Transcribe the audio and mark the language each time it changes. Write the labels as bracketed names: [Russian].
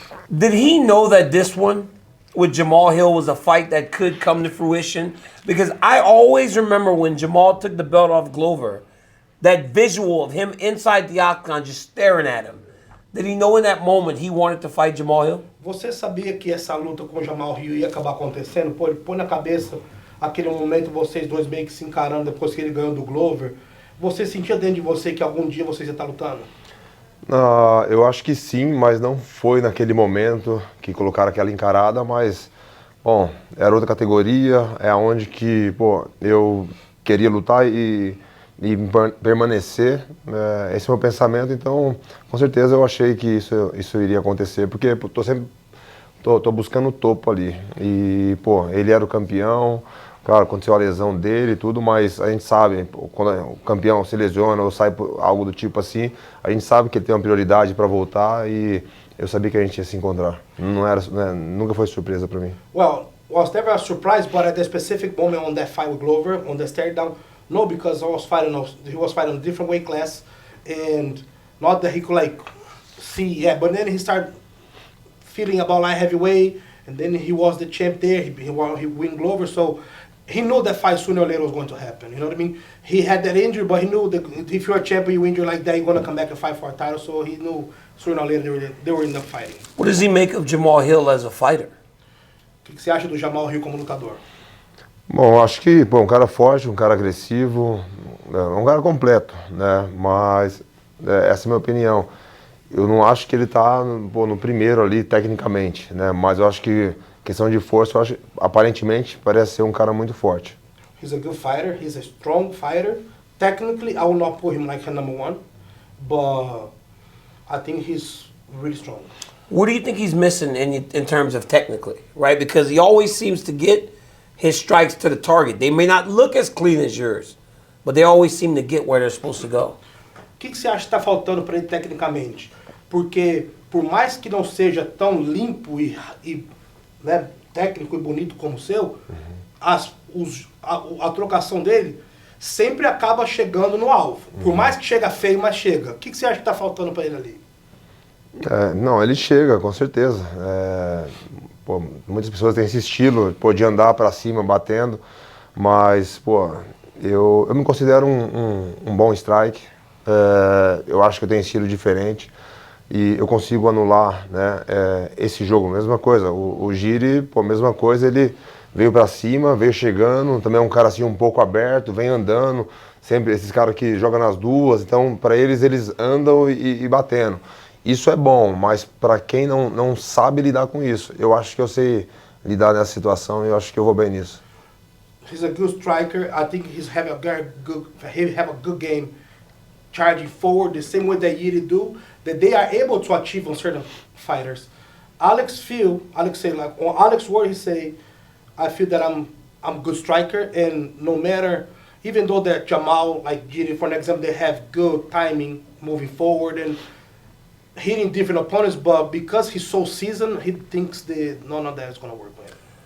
[English] Did he know that this one with Jamahal Hill was a fight that could come to fruition? Because I always remember when Jamahal took the belt off Glover, that visual of him inside the octagon just staring at him. Did he know in that moment he wanted to fight Jamahal Hill? [Portuguese] Você sabia que essa luta com o Jamahal Hill ia acabar acontecendo? Pô, ele põe na cabeça aquele momento vocês dois meio que se encarando depois que ele ganhou do Glover. Você sentia dentro de você que algum dia vocês iam estar lutando? Eu acho que sim, mas não foi naquele momento que colocaram aquela encarada, mas, bom, era outra categoria, é onde que, pô, eu queria lutar e permanecer, esse é o meu pensamento, então, com certeza eu achei que isso iria acontecer, porque pô, tô buscando o topo ali, e, pô, ele era o campeão. Claro, aconteceu a lesão dele e tudo, mas a gente sabe, quando o campeão se lesiona ou sai por algo do tipo assim, a gente sabe que ele tem uma prioridade para voltar e eu sabia que a gente ia se encontrar. Nunca foi surpresa para mim. [English] Well, was never a surprise, but at the specific moment on that fight with Glover, on the stare down, no, because he was fighting a different weight class, and not that he could like see, yeah, but then he started feeling about light heavyweight, and then he was the champ there, he win Glover, so he knew that fight sooner or later was going to happen. You know what I mean? He had that injury, but he knew that if you're a champion, you injure like that, you're going to come back and fight for a title. So he knew sooner or later they were in up fighting. What does he make of Jamahal Hill as a fighter? [Portuguese] O que você acha do Jamahal Hill como lutador? Bom, acho que um cara forte, um cara agressivo, um cara completo, né? Mas essa é a minha opinião. Eu não acho que ele está no primeiro ali tecnicamente, né? Mas eu acho que questão de força, eu acho, aparentemente, parece ser um cara muito forte. [English] He's a good fighter. He's a strong fighter. Technically, I will not put him like a number one, but I think he's really strong. What do you think he's missing in terms of technically, right? Because he always seems to get his strikes to the target. They may not look as clean as yours, but they always seem to get where they're supposed to go. [Portuguese] O que você acha que está faltando para ele tecnicamente? Porque por mais que não seja tão limpo e né, técnico e bonito como o seu, a trocação dele sempre acaba chegando no alvo. Por mais que chega feio, mas chega. O que você acha que está faltando para ele ali? Não, ele chega, com certeza. Pô, muitas pessoas têm esse estilo, pô, de andar para cima, batendo, mas, pô, eu me considero um bom strike. Eu acho que eu tenho um estilo diferente e eu consigo anular, né, esse jogo. Mesma coisa, o Giri, pô, mesma coisa, ele veio para cima, veio chegando, também é um cara assim um pouco aberto, vem andando, sempre esses caras que jogam nas duas, então para eles andam e batendo. Isso é bom, mas para quem não sabe lidar com isso, eu acho que eu sei lidar nessa situação e eu acho que eu vou bem nisso. [English] He's a good striker. I think he have a good game charging forward the same way that Yiri do, that they are able to achieve on certain fighters. Alex say like on Alex word he say, I feel that I'm a good striker, and no matter, even though that Jamal, like Yiri for an example, they have good timing moving forward and hitting different opponents, but because he's so seasoned, he thinks none of that is going to work with him.